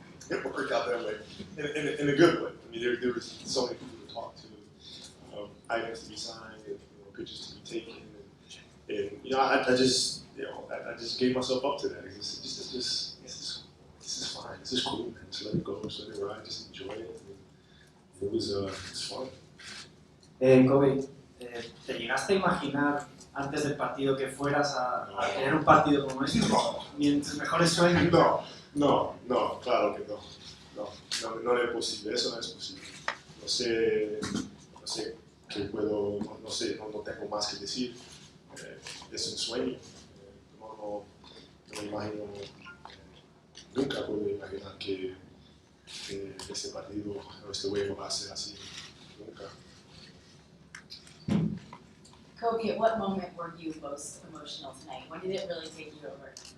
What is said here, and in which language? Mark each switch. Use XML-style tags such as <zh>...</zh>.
<en>It worked out that way, in a good way. I mean, there was so many people to talk to, items to be signed, pictures to be taken, and I just gave myself up to that. This is fine. This is cool, man. Just let it go. Just let it ride. Just enjoy it. And, It was it's fun.</en> <es>Kobe, ¿te llegaste a imaginar antes del partido que fueras a tener un partido como este? Ni en tus mejores sueños. No, claro que no es posible, eso no es posible. No sé qué puedo, no sé, no tengo más que decir. Es un sueño. No me imagino, nunca puedo imaginar que este partido o este juego va a ser así. Nunca.</es> <en>Kobe, at what moment were you most emotional tonight? When did it really take you over?</en>